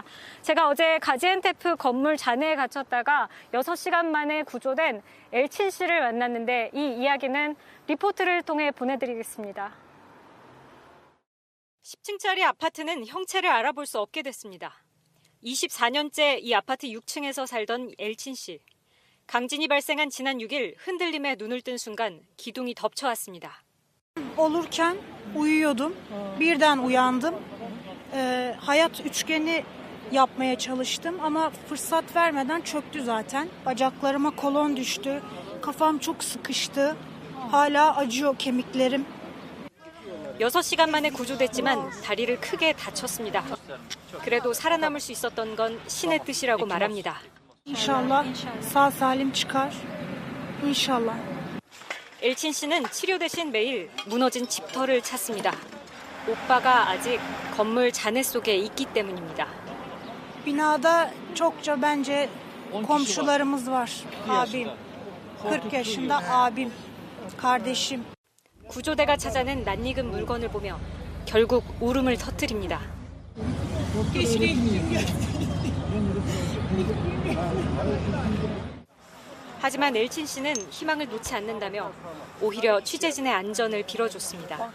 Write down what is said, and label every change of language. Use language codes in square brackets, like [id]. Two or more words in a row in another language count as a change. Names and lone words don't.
[ko] 제가 어제 가지엔테프 건물 잔해에 갇혔다가 6시간 만에 구조된 엘친 씨를 만났는데 이 이야기는 리포트를 통해 보내드리겠습니다. 10층짜리 아파트는 형체를 알아볼 수 없게 됐습니다. 24년째 이 아파트 6층에서 살던 엘친 씨. 강진이 발생한 지난 6일 흔들림에 눈을 뜬 순간 기둥이 덮쳐왔습니다. [tr] Olurken uyuyordum. Birden uyandım. Hayat üçgeni yapmaya çalıştım ama fırsat vermeden çöktü zaten. Bacaklarıma kolon düştü. Kafam çok sıkıştı. Hala acıyor kemiklerim. [ko] 6시간 만에 구조됐지만 다리를 크게 다쳤습니다. 그래도 살아남을 수 있었던 건 신의 뜻이라고 말합니다. [tr] İnşallah sağ salim çıkar. İnşallah. [ko] 엘친 씨는 치료 대신 매일 무너진 집터를 찾습니다. 오빠가 아직 건물 잔해 속에 있기 때문입니다. [tr] Binada çokça bence komşularımız var. Abim, 40 yaşında abim, kardeşim. [ko] 구조대가 찾아낸 낯익은 물건을 보며 결국 울음을 터뜨립니다. 하지만 엘친 씨는 희망을 놓지 않는다며 오히려 취재진의 안전을 빌어줬습니다.